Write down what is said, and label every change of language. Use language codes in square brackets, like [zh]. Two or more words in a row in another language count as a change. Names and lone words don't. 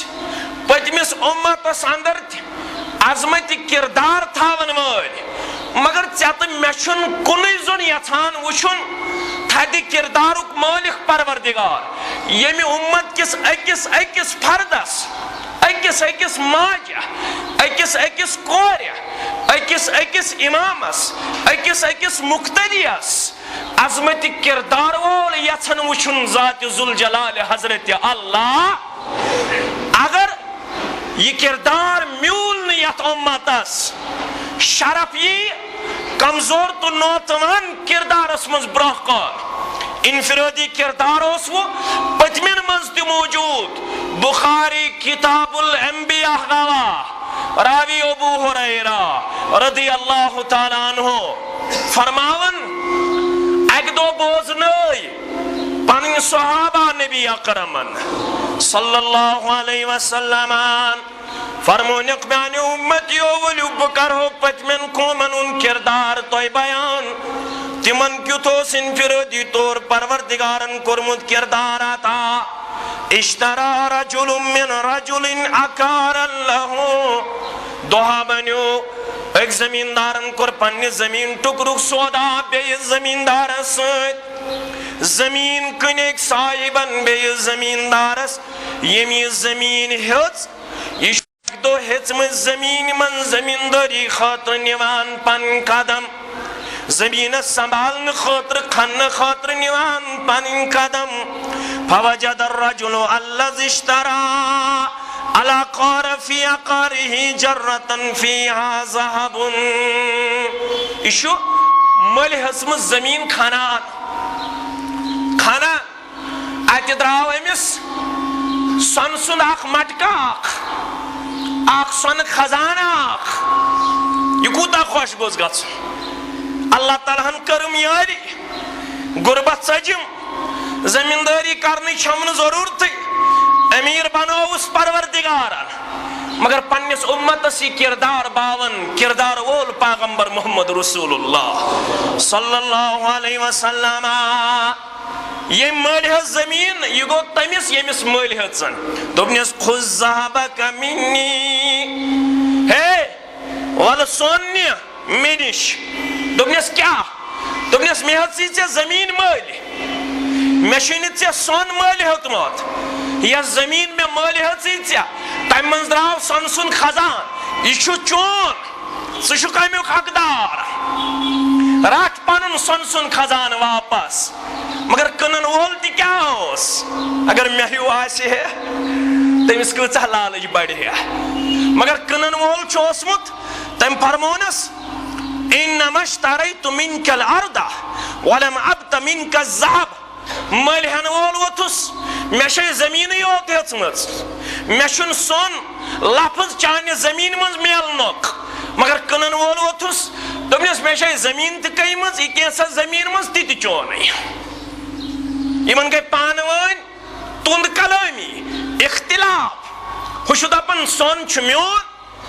[ks] پٔتمِس اُمتس اندر تہِ عظمت کردار تھاون وٲلۍ مگر ژےٚ تہٕ مےٚ چھُنہٕ کُنُے زوٚن یژھان وٕچھُن تھدِ کردارُک مٲلِک پروردگار ییٚمہِ اُمت کِس أکِس أکِس فردس أکِس أکِس ماجہِ أکِس أکِس کورِ أکِس أکِس اِمامس أکِس أکِس مُقتدِیس عظمت کردار وول یژھن وٕچھُن ذاتِ ذوالجلال حضرت اللہ اگر یہ کردار میول نہٕ یتھ اُمتس شرف یی کمزور تو نوتوان کردارس منٛز برونٛہہ کُن انفرٲدی کردار اوس وۄنۍ پٔتمٮ۪ن منٛز تہِ موجوٗد بخاری کتاب الانبیاء گواہ راوی ابو ہریرہ [ar] رضی اللہ تعالیٰ عنہ [ks] فرماون اکہِ دۄہ بوزنٲے پنٕنۍ صحابہ نبی اکرمن [ar] صلی اللہ علیہ وسلم [ks] فرمونیک میانہِ اُمتیو ؤلِو بہٕ کرہو پٔتمٮ۪ن قومن ہُنٛد کردار تۄہہِ بیان تِمن کیُتھ اوس انفرٲدی طور پروردگارن کوٚرمُت کردار عطا [ar] اشترا رجل من رجل عقارا له [ks] دۄہا بنیو أکۍ زمیٖندارن کوٚر پننہِ زمیٖن ٹُکرُک سودا بیٚیِس زمیٖندارس سۭتۍ زمیٖن کٕنیکھ صاحبن بیٚیِس زمیٖندارس ییٚمۍ یہِ زمیٖن ہیٚژ یہِ چھُ اکہِ دۄہ ہیٚژمٕژ زمیٖنہِ منٛز زمیٖندٲری خٲطرٕ نِوان پنٕنۍ قدم زمیٖنس سنبھالنہٕ خٲطرٕ کھننہٕ خٲطرٕ نِوان پنٕنۍ قدم [ar] فوجد الرجل الذي اشترى على قار في عقاره جرة فيها ذهب [ks] یہِ چھُ مٔلۍ ہیٚژمٕژ زمیٖن کھنان اتہِ درٛاو أمِس سۄنہٕ سُنٛد اکھ مٹکہٕ اکھ سۄنہٕ خزانہٕ اکھ یہِ کوٗتاہ خۄش گوٚژھ گژھُن [ar] اللہ تعالیٰ [ks] ہن کٔرٕم یٲری غُربت ژٔجِم زمیٖندٲری کرنٕچ چھَم نہٕ ضروٗرتٕے أمیٖر بنووُس پروردگارن مگر پننِس اُمتس یہِ کردار باون کردار وول پیغمبر محمد [ar] رسول اللہ صلی اللہ علیہ وسلم [ks] ییٚمۍ مٔلۍ ہیٚژ زمیٖن یہِ گوٚو تٔمِس ییٚمِس مٔلۍ ہیٚژن دوٚپنس [ar] خُذ ذهبك [ks] مني ہے وَلہٕ سۄن نہِ مےٚ نِش دوٚپنس کیٛاہ دوٚپنس مےٚ ہیٚژٕے ژےٚ زمیٖن مٔلۍ مےٚ چھُے نہٕ ژےٚ سۄن مٔلۍ ہیوٚتمُت یۄس زمیٖن مےٚ مٔلۍ ہیٚژٕے ژےٚ تمہِ منٛز درٛاو سۄنہٕ سُنٛد خزان یہِ چھُ چون ژٕ چھُکھ امیُک حقدار رٹ پنُن سۄنہٕ سُنٛد خزانہٕ واپس مگر کٕنن وول تہِ کیٛاہ اوس اگر مےٚ ہیوٗ آسہِ ہے تٔمِس کۭژاہ لالٕچ بڑِ ہے مگر کٕنن وول چھُ اوسمُت تٔمۍ فرمونس انما [ar] اشتريت منك الارض ولم ابت منك الذهب [ks] مٔلۍ ہٮ۪نہٕ وول ووٚتھُس مےٚ چھے زمیٖنٕے یوت ہیٚژمٕژ مےٚ چھُنہٕ سۄن لفظ چانہِ زمیٖنہِ منٛز میلنُک مگر کٕنن وول ووٚتھُس دوٚپنس مےٚ چھے زمیٖن تہِ کٔنۍمٕژ یہِ کینٛژھا زمیٖن منٛز تہِ تہِ چونٕے یِمن گٔے پانہٕ ؤنۍ تُند کلٲمی اختلاف ہُہ چھُ دپان سۄن چھُ میون